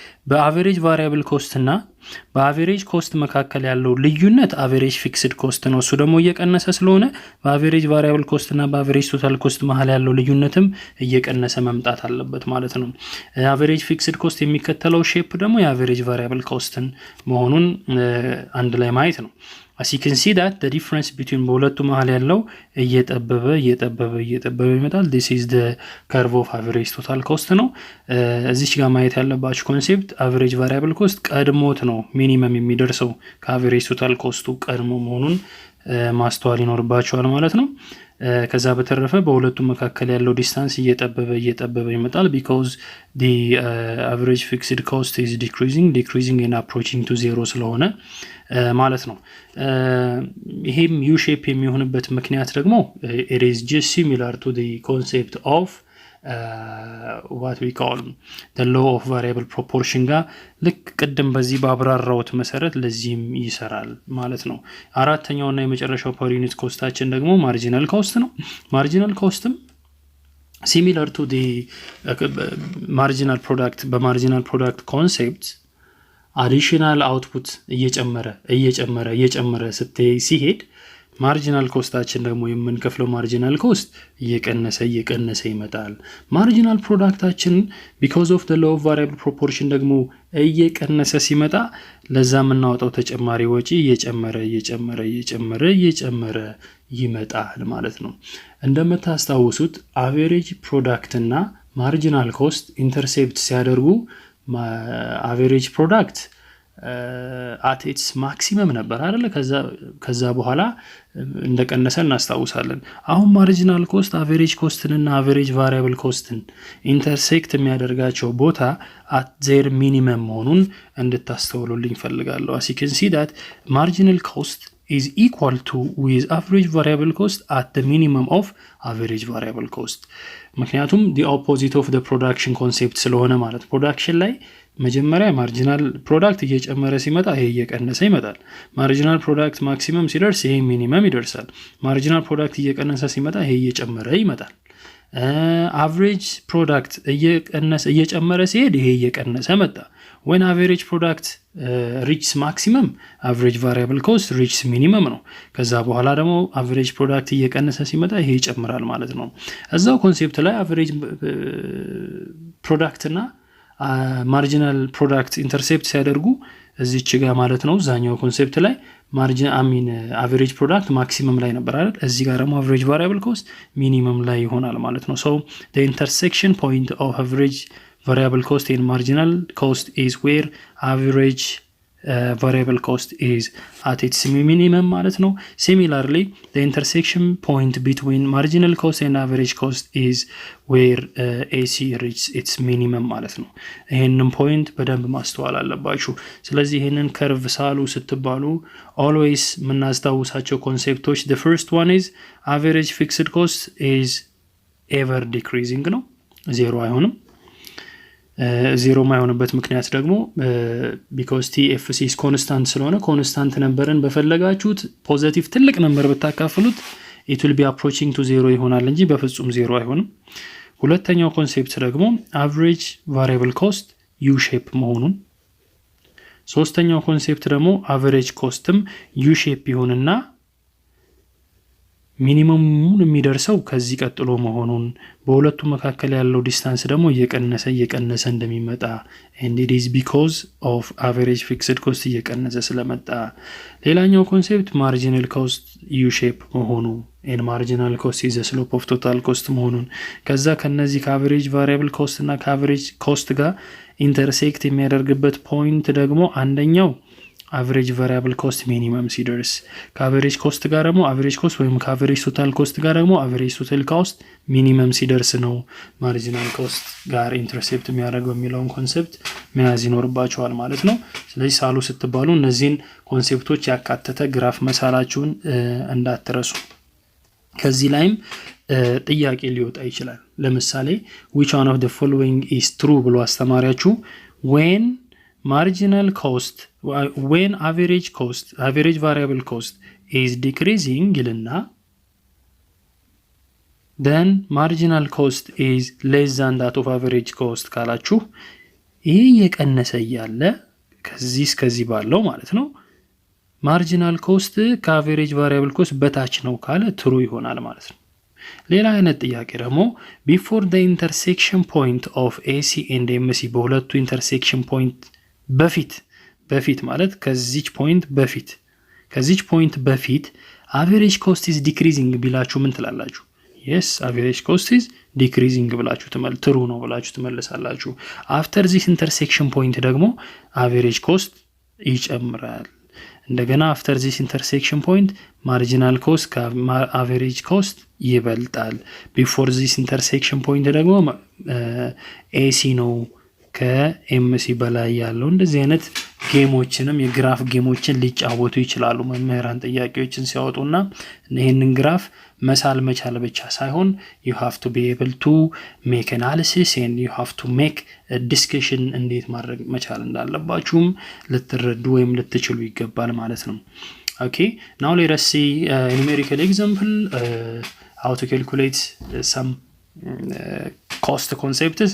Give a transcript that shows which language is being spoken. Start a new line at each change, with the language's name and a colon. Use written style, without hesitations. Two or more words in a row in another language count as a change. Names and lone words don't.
English: በaverage variable cost
Amharic: እና
English: በaverage cost
Amharic: መካከል ያለው ልዩነት
English: average fixed cost
Amharic: ነው። እሱ ደግሞ እየቀነሰ ስለሆነ
English: በaverage variable cost
Amharic: እና
English: በaverage total cost
Amharic: መሀል ያለው ልዩነትም እየቀነሰ መምጣት አለበት ማለት ነው።
English: average fixed cost
Amharic: የሚከተለው ሼፕ ደግሞ
English: የaverage variable costን
Amharic: መሆኑን አንድ ላይ ማየት ነው።
English: as you can see that the difference between
Amharic: በሁለቱ መሃል ያለው እየጠበበ ይመጣል።
English: this is the curve of average total cost
Amharic: ነው። እዚች ጋር ማየት ያለባችሁ ኮንሴፕት
English: average variable cost
Amharic: ቀድሞት ነው ሚኒመም የሚደርሰው
English: ከaverage total cost
Amharic: ቀድሞ መሆኑን ማስተዋል ይኖርባችኋል ማለት ነው። ከዛ በተረፈ በሁለቱ መካከል ያለው ዲስታንስ እየጠበበ ይመጣል
English: because the average fixed cost is decreasing and approaching to zero
Amharic: ስለሆነ ማለት ነው። ይሄም
English: U shape
Amharic: የሚሆንበት ምክንያት
English: ደግሞ it is just similar to the concept of what we call the law of variable proportion
Amharic: ጋር ልክ ቅድም በዚህ ባብራራውት መሰረት ለዚህም ይሰራል ማለት ነው። አራተኛውና የመጨረሻው
English: per unit
Amharic: ኮስታችን ደግሞ
English: marginal cost ነው። marginal costም similar to the marginal product በmarginal product concept additional output
Amharic: እየጨመረ ሲሄድ
English: marginal costአችን
Amharic: ደግሞ የምንከፍለው
English: marginal cost
Amharic: እየቀነሰ ይመጣል።
English: marginal productአችን because of the law of variable proportion
Amharic: ደግሞ እየቀነሰ ሲመጣ ለዛ የምናወጣው ተጨማሪ ወጪ እየጨመረ ይመጣል ማለት ነው። እንደምታስታውሱት
English: average product
Amharic: እና
English: marginal cost intercept
Amharic: ሲያደርጉ
English: average product at its maximum
Amharic: ነበር አይደል? ከዛ በኋላ እንደቀነሰ እናስታውሳለን። አሁን
English: marginal cost average costንና average variable costን intersect
Amharic: የሚያደርጋቸው ቦታ
English: at their minimum
Amharic: መሆኑን እንድታስተውሉልኝ ፈልጋለሁ።
English: as you can see that marginal cost is equal to with average variable cost
Amharic: at the minimum of average variable cost ምክንያቱም
English: the opposite of the production concept
Amharic: ስለሆነ ማለት ፕሮዳክሽን ላይ መጀመሪያ
English: marginal product
Amharic: እየጨመረ ሲመጣ ይሄ እየቀነሰ ይመጣል።
English: marginal product maximum
Amharic: ሲደርስ ይሄ ሚኒመም ይደርሳል።
English: marginal product
Amharic: እየቀነሰ ሲመጣ ይሄ እየጨመረ ይመጣል።
English: average product
Amharic: እየጨመረ ሲሄድ ይሄ እየቀነሰ መጣ።
English: when average product reaches maximum average variable cost reaches minimum
Amharic: ነው። ከዛ በኋላ ደግሞ
English: average product
Amharic: እየቀነሰ ሲመጣ ይሄ ይጨምራል ማለት ነው። እዛው ኮንሴፕት ላይ
English: average product
Amharic: እና
English: marginal product intercept
Amharic: ሲያደርጉ እዚች ጋር ማለት ነው ዛኛው ኮንሴፕት ላይ
English: average product maximum
Amharic: ላይ ነበር አይደል? እዚህ ጋር ደግሞ
English: average variable cost minimum
Amharic: ላይ ይሆናል ማለት ነው።
English: so the intersection point of average variable cost and marginal cost is where average variable cost is at its minimum
Amharic: ማለት ነው።
English: similarly the intersection point between marginal cost and average cost is where AC reaches its minimum
Amharic: ማለት ነው። ይሄንን ፖይንት በደንብ ማስተዋል አለባችሁ። ስለዚህ ይሄንን ከርቭ ሳሉ ስትባሉ
English: always
Amharic: የምናስታውሳቸው ኮንሴፕቶች
English: the first one is average fixed cost is ever decreasing
Amharic: ነው፣ ዜሮ አይሆንም። ዜሮ ማይሆንበት ምክንያት ደግሞ
English: because TFC is constant
Amharic: ስለሆነ
English: constant numberን
Amharic: በፈለጋችሁት ፖዚቲቭ ትልቅ ነምበር ብታካፍሉት
English: it will be approaching to zero
Amharic: ይሆናል እንጂ በፍጹም ዜሮ አይሆንም። ሁለተኛው ኮንሴፕት ደግሞ
English: average variable cost U shape
Amharic: መሆኑን፣ ሶስተኛው ኮንሴፕት ደግሞ
English: average costም U shape
Amharic: ይሆንና ሚኒመሙን የሚደርሰው ከዚህ ቀጥሎ መሆኑን፣ በሁለቱ መካከል ያለው ዲስታንስ ደግሞ እየቀነሰ እንደሚመጣ
English: and it is because of average fixed cost
Amharic: እየቀነሰ ስለመጣ። ሌላኛው ኮንሴፕት
English: marginal cost U shape
Amharic: መሆኑ
English: and marginal cost is the slope of total cost
Amharic: መሆኑን፣ ከዛ ከነዚህ
English: ከaverage variable cost እና ከaverage cost
Amharic: ጋር ኢንተርሴክት የሚያደርግበት ፖይንት ደግሞ አንደኛው
English: average variable cost minimum ሲደርስ፣ ከaverage cost
Amharic: ጋር ደግሞ
English: average cost ወይም ከaverage total
Amharic: cost ጋር ደግሞ
English: average total cost minimum
Amharic: ሲደርስ ነው
English: marginal cost
Amharic: ጋር ኢንተርሴፕት የሚያደርገው የሚለውን ኮንሴፕት መያዝ ይኖርባችኋል ማለት ነው። ስለዚህ ሳሉ ስትባሉ እነዚህን ኮንሴፕቶች ያካተተ ግራፍ መሳላችሁን እንዳትረሱ። ከዚህ ላይም ጥያቄ ሊወጣ ይችላል። ለምሳሌ
English: which one of the following is true
Amharic: ብሎ አስተማሪያችሁ
English: when average variable cost is decreasing
Amharic: ይልና
English: then marginal cost is less than that of average cost
Amharic: ካላችሁ ይሄ የቀነሰ ያለ ከዚህ እስከዚህ ባለው ማለት ነው
English: marginal cost ከaverage variable cost
Amharic: በታች ነው ካለ ትሩ ይሆናል ማለት ነው። ሌላ አይነት ጥያቄ ደግሞ ቢፎር
English: the intersection point of AC and MC
Amharic: በሁለቱ
English: intersection point
Amharic: በፊት ማለት ከዚች ፖይንት በፊት
English: average cost is decreasing
Amharic: ቢላችሁ ምን ትላላችሁ?
English: yes average cost is decreasing
Amharic: ብላችሁ ትሩ ነው ብላችሁ ትመልሳላችሁ።
English: after this intersection point ደግሞ average cost
Amharic: ይጨምራል። እንደገና
English: after this intersection point marginal cost ከaverage cost ይበልጣል። before this intersection point ደግሞ
Amharic: AC ነው ከኤምሲ በላይ ያለው። እንደዚህ አይነት ጌሞችንም የግራፍ ጌሞችን ሊጫወቱ ይችላሉ መምህራን ጥያቄዎችን ሲያወጡና ይሄንን ግራፍ መሳል መቻል ብቻ ሳይሆን
English: you have to be able to make analysis and you have to make a discussion
Amharic: እንዴት ማድረግ መቻል እንዳለባችሁም ልትረዱ ወይም ልትችሉ ይገባል ማለት ነው።
English: okay now let us see numerical example how to calculate some cost concepts.